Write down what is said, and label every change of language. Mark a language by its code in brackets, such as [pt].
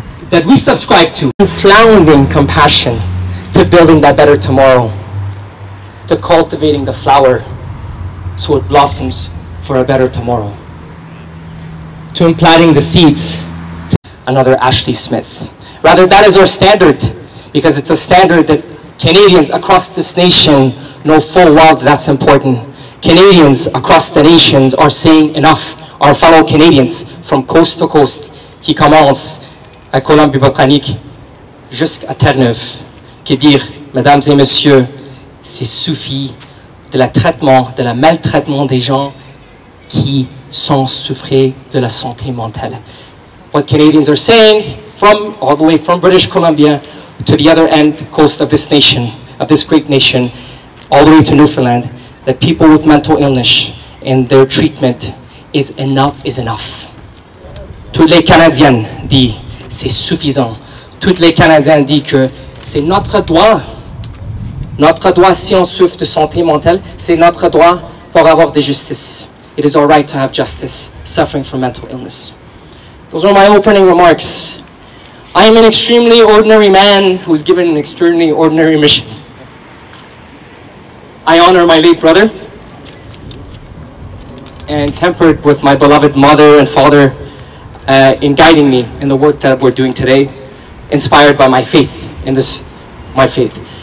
[en] that we subscribe to. Floundering compassion to building that better tomorrow, to cultivating the flower so it blossoms for a better tomorrow, to implanting the seeds. Another Ashley Smith. Rather, that is our standard, because it's a standard that Canadians across this nation know full well that that's important. Canadians across the nations are saying enough. [fr] Our fellow Canadians from coast to coast, qui commencent à Colombie-Britannique jusqu'à Terre-Neuve, qui dire, mesdames et messieurs, c'est suffit de la maltraitement des gens qui sont souffrés de la santé mentale. [en] What Canadians are saying, from all the way from British Columbia to the other end coast of this nation, of this great nation, all the way to Newfoundland, that people with mental illness and their treatment is enough is enough. [fr] Toutes les Canadiennes disent c'est suffisant. Toutes les Canadiennes disent que c'est notre droit. Notre droit, si on souffre de santé mentale, c'est notre droit pour avoir de justice. [en] It is our right to have justice, suffering from mental illness. Those are my opening remarks. I am an extremely ordinary man who's given an extremely ordinary mission. I honor my late brother, and tempered with my beloved mother and father in guiding me in the work that we're doing today, inspired by my faith in this, my faith.